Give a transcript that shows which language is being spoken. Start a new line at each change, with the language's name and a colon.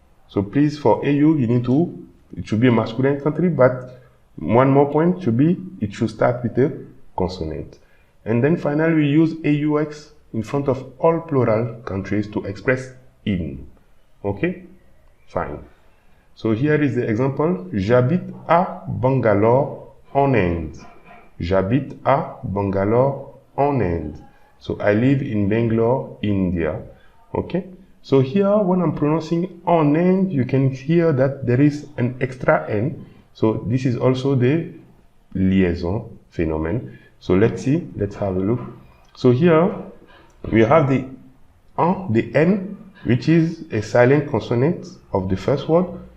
English: So please, for AU, you need to, it should be a masculine country, but one more point should be, it should start with a consonant. And then finally, we use AUX in front of all plural countries to express in. Okay? Fine. So here is the example.
French: J'habite à Bangalore en Inde. J'habite à Bangalore en Inde.
English: So I live in Bangalore, India. Okay. So here when I'm pronouncing en Inde, you can hear that there is an extra N. So this is also the liaison phenomenon. So let's see. Let's have a look. So here we have the N, which is a silent consonant of the first word.